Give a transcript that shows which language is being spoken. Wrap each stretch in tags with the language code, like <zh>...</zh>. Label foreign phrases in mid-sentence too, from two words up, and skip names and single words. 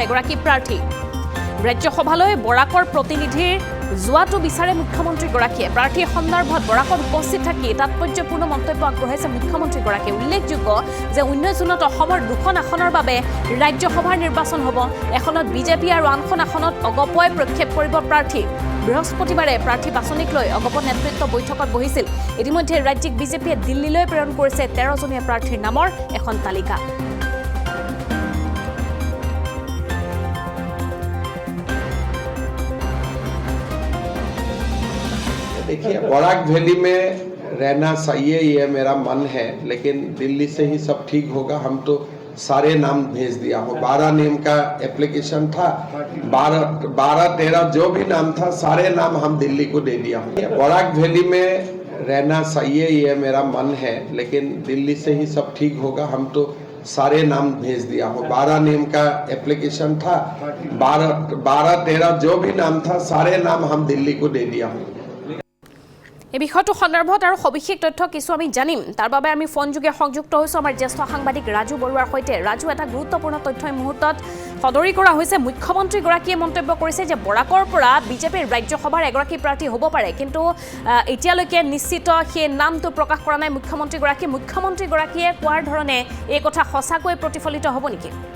<as>এগৰাকী প্ৰাৰ্থী ৰাজ্যসভালৈ বৰাকৰ প্ৰতিনিধিৰ যোৱাটো বিচাৰে মুখ্যমন্ত্ৰীগৰাকীয়ে প্ৰাৰ্থী সন্দৰ্ভত বৰাকত উপস্থিত থাকি তাৎপৰ্যপূৰ্ণ মন্তব্য আগবঢ়াইছে মুখ্যমন্ত্ৰীগৰাকীয়ে উল্লেখযোগ্য যে 19 জুনত অসমৰ দুখন আসনৰ বাবে ৰাজ্যসভাৰ নিৰ্বাচন হ'ব এখনত বিজেপি আৰু আনখন আসনত অগপই প্ৰক্ষেপ কৰিব প্ৰাৰ্থী বৃহস্পতিবাৰে প্ৰাৰ্থী বাছনিক লৈ অগপ নেতৃত্ব বৈঠকত বহিছিল ইতিমধ্যে ৰাজ্যিক বিজেপিয়ে দিল্লীলৈ প্ৰেৰণ কৰিছে 13 জনীয়া প্ৰাৰ্থীৰ নামৰ এখন তালিকা</as> <hi>देखिए बराक वैली में रहना चाहिए ये मेरा मन है लेकिन दिल्ली से ही सब ठीक होगा हम तो सारे नाम भेज दिया हो 12 नेम का एप्लीकेशन था 12-13 जो भी नाम था सारे नाम हम दिल्ली को दे दिया हूँ बराक वैली में रहना चाहिए ये मेरा मन है लेकिन दिल्ली से ही सब ठीक होगा हम तो सारे नाम भेज दिया हो 12 नेम का एप्लीकेशन था 12-13 जो भी नाम था सारे नाम हम दिल्ली को दे दिया हूँ</hi> <as>এই বিষয়টো সন্দৰ্ভত আৰু সবিশেষ তথ্য কিছু আমি জানিম তাৰ বাবে আমি ফোন যোগে সংযুক্ত হৈছো আমাৰ জ্যেষ্ঠ সাংবাদিক ৰাজু বৰুৱাৰ সৈতে ৰাজু এটা গুৰুত্বপূৰ্ণ তথ্য এই মুহূৰ্তত সদৰি কৰা হৈছে মুখ্যমন্ত্ৰীগৰাকীয়ে মন্তব্য কৰিছে যে বৰাকৰ পৰা বিজেপিৰ ৰাজ্যসভাৰ এগৰাকী প্ৰাৰ্থী হ'ব পাৰে কিন্তু এতিয়ালৈকে নিশ্চিত সেই নামটো প্ৰকাশ কৰা নাই মুখ্যমন্ত্ৰীগৰাকীয়ে কোৱাৰ ধৰণে এই কথা সঁচাকৈ প্ৰতিফলিত হ'ব নেকি</as>